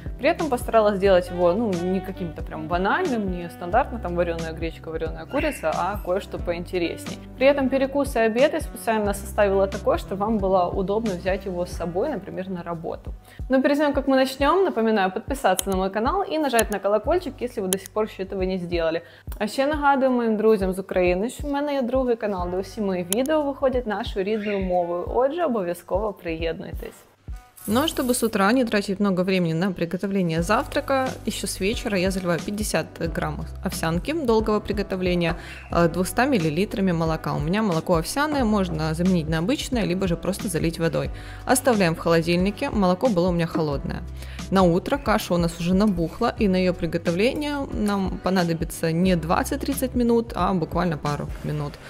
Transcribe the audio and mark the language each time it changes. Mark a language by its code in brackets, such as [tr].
[ru] При этом постаралась сделать его, не каким-то прям банальным, не стандартно, там вареная гречка, вареная курица, а кое-что поинтересней. При этом перекус и обед я специально составила такой, чтобы вам было удобно взять его с собой, например, на работу. Но перед тем, как мы начнем, напоминаю подписаться на мой канал [uk] і нажати [ru] на колокольчик, [uk] якщо ви [ru] до сих пор ще этого не сделали. [uk] А ще нагадую моїм друзям з України, що в мене є другий канал, де усі мої відео виходять нашою рідною мовою. Отже, обов'язково приєднуйтесь. [ru] Но чтобы с утра не тратить много времени на приготовление завтрака, еще с вечера я заливаю 50 граммов овсянки долгого приготовления 200 миллилитрами молока. У меня молоко овсяное, можно заменить на обычное, либо же просто залить водой. Оставляем в холодильнике, молоко было у меня холодное. На утро каша у нас уже набухла, и на ее приготовление нам понадобится не 20-30 минут, а буквально пару минут.